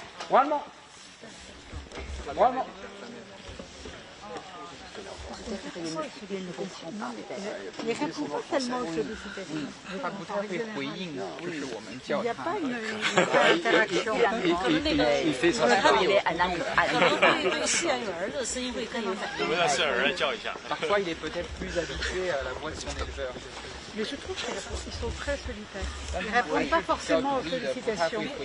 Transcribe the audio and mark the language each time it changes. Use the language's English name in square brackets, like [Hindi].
[French] Vraiment. Il ne répond pas tellement aux sollicitations. [Chinese] 他不太会回应，就是我们叫 [French] Il n'y a [Chinese] 他。 [French] pas une interaction. Il fait ça. [Chinese] 对饲养员的声音会更有反应。 [French] Parfois, il est peut-être plus habitué à la voix de son éleveur. Mais je trouve qu'ils sont très solitaires. Ils ne répondent pas forcément aux sollicitations.